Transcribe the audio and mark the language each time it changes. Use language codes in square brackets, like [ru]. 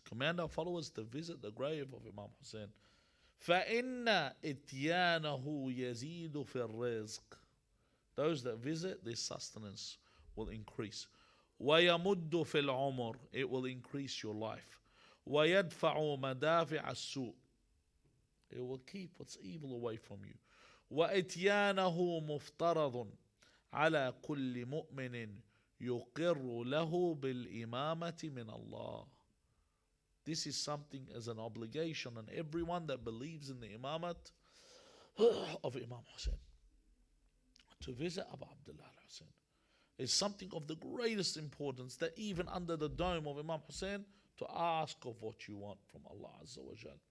[en] Command our followers to visit the grave of Imam Hussein. [ar] فَإِنَّ إِتْيَانَهُ يَزِيدُ فِي الرِّزْقِ. [en] Those that visit, their sustenance will increase. [ar] وَيَمُدُّ فِي الْعُمُرِ. [en] It will increase your life. [ar] وَيَدْفَعُ مَدَافِعَ السُّوءِ. [en] It will keep what's evil away from you. [ar] وإتيانه مفترض على كل مؤمن يقر له بالإمامة من الله. [en] This is something as an obligation on everyone that believes in the imamat of Imam Hussein. To visit Abu Abdullah al-Hussein is something of the greatest importance, that even under the dome of Imam Hussein, to ask of what you want from Allah Azza wa Jal.